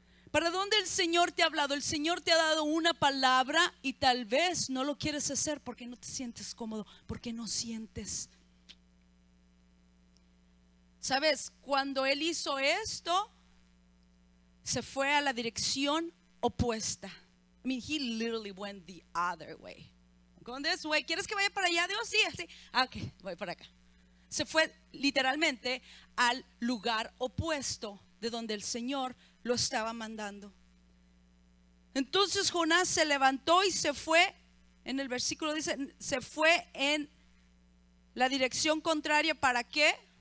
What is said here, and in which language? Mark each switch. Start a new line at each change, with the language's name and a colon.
Spanish: ¿Para dónde el Señor te ha hablado? El Señor te ha dado una palabra y tal vez no lo quieres hacer porque no te sientes cómodo, porque no sientes. ¿Sabes? Cuando Él hizo esto, se fue a la dirección opuesta.
English: I mean, He literally went the other way. Going this way.
Spanish: ¿Quieres que vaya para allá? Dios, sí, así. Ok, voy para acá. Se fue literalmente al lugar opuesto de donde el Señor lo estaba mandando. Entonces Jonás se levantó y se fue. En el versículo dice, se fue en la dirección contraria. ¿Para qué?